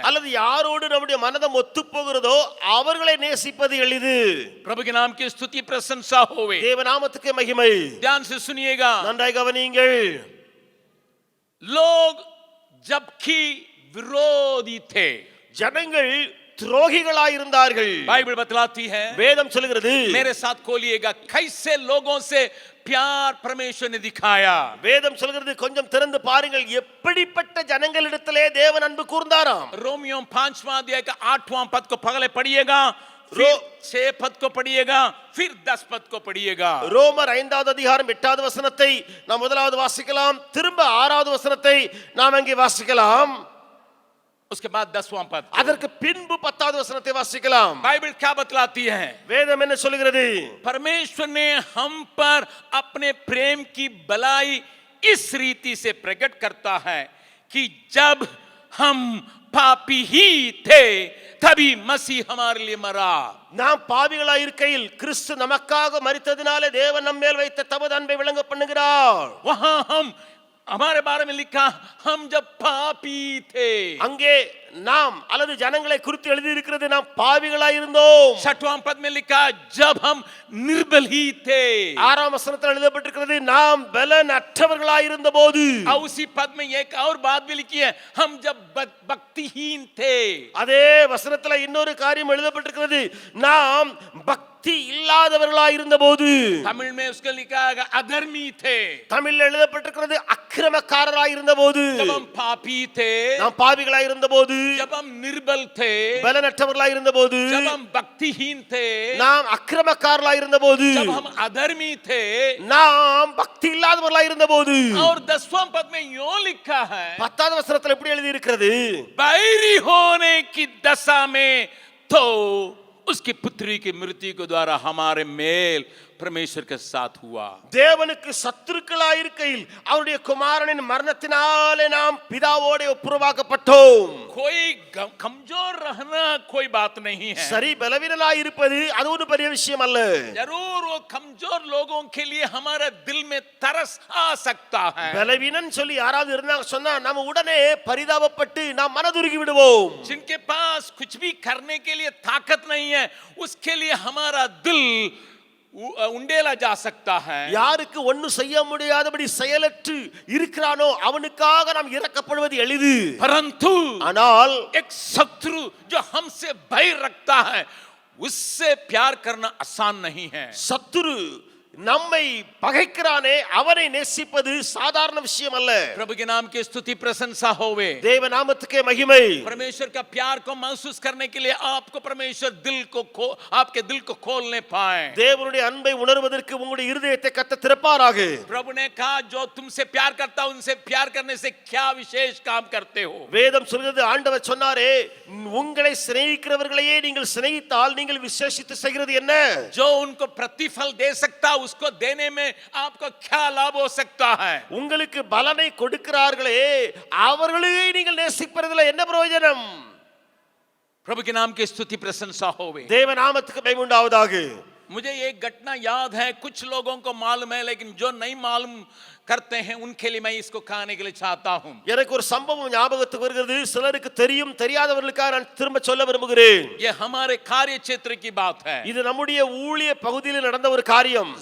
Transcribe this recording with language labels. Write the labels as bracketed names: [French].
[Tamil] அல்லது யாரோடு நம்முடைய மனதம் ஒத்து போகிறதோ அவர்களை நேசிப்பது எளிது. [Hindi] प्रभु के नाम की स्तुति प्रशंसा होवे. [Tamil] தேவநாமத்துக்கு மகிமை. [Hindi] ध्यान से सुनिएगा. [Tamil] நன்றாய் கவனியுங்கள். [Hindi] लोग जबकि विरोधी थे, [Tamil] ஜனங்கள் துரோகிகளாயிருந்தார்கள். [Hindi] बाइबल बतलाती है, [Tamil] வேதம் சொல்கிறது, [Hindi] मेरे साथ खोलिएगा, कैसे लोगों से प्यार परमेश्वर ने दिखाया. [Tamil] வேதம் சொல்கிறது, கொஞ்சம் திறந்து பாருங்கள், எப்படிப்பட்ட ஜனங்களிடத்திலே தேவன் அன்பு கூர்ந்தாராம். [Hindi] रोमियो 5वां अध्याय का 8वां पद को पहले पढ़िएगा, फिर 6 पद को पढ़िएगा, फिर 10 पद को पढ़िएगा. [Tamil] ரோமர் 5வது அதிகாரம் 8வது வசனத்தை நாம் முதலாவது வாசிக்கலாம், திரும்ப 6வது வசனத்தை நாம் அங்கே வாசிக்கலாம், [Hindi] उसके बाद 10वां पद. [Tamil] அதற்கு பின்பு 10வது வசனத்தை வாசிக்கலாம். [Hindi] बाइबल क्या बतलाती है? [Tamil] வேதம் என்ன சொல்கிறது? [Hindi] परमेश्वर ने हम पर अपने प्रेम की बलाई इस रीति से प्रकट करता है कि जब हम पापी ही थे तभी मसीह हमारे लिए मरा. [Tamil] நாம் பாவிகளாய் இருக்கையில் கிறிஸ்து நமக்காக மரித்ததினாலே தேவன் நம்ம மேல் வைத்த தமது அன்பை விளங்க பண்ணுகிறார். [Hindi] वहां हम हमारे बारे में लिखा, हम जब पापी थे. [Tamil] அங்கே நாம் அல்லது ஜனங்களை குறித்து எழுதி இருக்கிறது, நாம் பாவிகளாய் இருந்தோம். [Hindi] 6वां पद में लिखा, जब हम निर्बल ही थे. [Tamil] 6ஆம் வசனத்தில் எழுதப்பட்டிருக்கிறது, நாம் பலன் அற்றவர்களாய் இருந்தபோது. [Hindi] और उसी पद में एक और बात भी लिखी है, हम जब भक्तिहीन थे. [Tamil] அதே வசனத்துல இன்னொரு காரியம் எழுதப்பட்டிருக்கிறது, நாம் பக்தி இல்லாதவர்களாய் இருந்தபோது. [Hindi] तमिल में उसका लिखा है अधर्मी थे. [Tamil] தமிழ்ல எழுதப்பட்டிருக்கிறது அக்கிரமக்காரராய் இருந்தபோது. [Hindi] जब हम पापी थे, [Tamil] நாம் பாவிகளாய் இருந்தபோது. [Hindi] जब हम निर्बल थे, [Tamil] பலனற்றவர்களாய் இருந்தபோது. [Hindi] जब हम भक्तिहीन थे, [Tamil] நாம் அக்கிரமக்காரர்களாய் இருந்தபோது. [Hindi] जब हम अधर्मी थे, [Tamil] நாம் பக்தி இல்லாதவர்களாய் இருந்தபோது. [Hindi] और 10वां पद में यूं लिखा है, [Tamil] 10வது வசனத்தில் எப்படி எழுதி இருக்கிறது? [Hindi] बैरी होने की दशा में तो उसकी पुत्री की मृत्यु के द्वारा हमारे मेल परमेश्वर के साथ हुआ. [Tamil] தேவனுக்கு சத்துருக்களாய் இருக்கையில் அவருடைய குமாரனின் மரணத்தினாலே நாம் பிதாவோடு ஒப்புரவாக்கப்பட்டோம். [Hindi] कोई कमजोर रहना कोई बात नहीं है. [Tamil] சரி, பலவீனனாய் இருப்பது அது ஒரு பெரிய விஷயம் அல்ல. [Hindi] जरूर वो कमजोर लोगों के लिए हमारे दिल में तरस आ सकता है. [Tamil] பலவீனன் சொல்லி யாராவது இருந்தாங்க சொன்னா நம்ம உடனே பரிதாபப்பட்டு நாம் மனதுருகி விடுவோம். [Hindi] जिनके पास कुछ भी करने के लिए ताकत नहीं है, उसके लिए हमारा दिल उंडेला जा सकता है. [Tamil] யாருக்கு ஒன்னும் செய்ய முடியாதபடி செயலற்று இருக்கிறானோ அவனுக்காக நாம் இரக்கப்படுவது எளிது. [Hindi] परंतु [Tamil] ஆனால் [Hindi] एक शत्रु जो हमसे भय रखता है, उससे प्यार करना आसान नहीं है. [Tamil] சத்துரு நம்மை பகைக்கிறானே அவனை நேசிப்பது சாதாரண விஷயம் அல்ல. [Hindi] प्रभु के नाम की स्तुति प्रशंसा होवे. [Tamil] தேவ நாமத்துக்கே மகிமை. [Hindi] परमेश्वर का प्यार को महसूस करने के लिए आपको परमेश्वर आपके दिल को खोलने पाए. [Tamil] தேவனுடைய அன்பை உணர்வதற்கு உங்களுடைய இருதயத்தை கர்த்தர் திறப்பாராக. [Hindi] प्रभु ने कहा, जो तुमसे प्यार करता उनसे प्यार करने से क्या विशेष काम करते हो. [Tamil] வேதம் சொல்கிறது, ஆண்டவர் சொன்னாரே, உங்களை சிநேகிக்கிறவர்களையே நீங்கள் சிநேகித்தால் நீங்கள் விசேஷித்து செய்கிறது என்ன? [Hindi] जो उनको प्रतिफल दे सकता उसको देने में आपको क्या लाभ हो सकता है. [Tamil] உங்களுக்கு பலனை கொடுக்கிறார்களே அவர்களையே நீங்கள் நேசிப்பதில் என்ன பிரயோஜனம்? [Hindi] प्रभु के नाम की स्तुति प्रशंसा होवे. [Tamil] தேவ நாமத்துக்கு மகிமை உண்டாவதாக. [Hindi] मुझे एक घटना याद है, कुछ लोगों को मालूम है, लेकिन जो नहीं मालूम करते हैं उनके लिए मैं इसको कहने के लिए चाहता हूं. [Tamil] எனக்கு ஒரு சம்பவம் ஞாபகத்துக்கு வருகிறது, சிலருக்கு தெரியும், தெரியாதவர்களுக்காக நான் திரும்ப சொல்ல விரும்புகிறேன். [Hindi] ये हमारे कार्य क्षेत्र की बात है. [Tamil] இது நம்முடைய ஊழிய பகுதியில் நடந்த ஒரு காரியம்.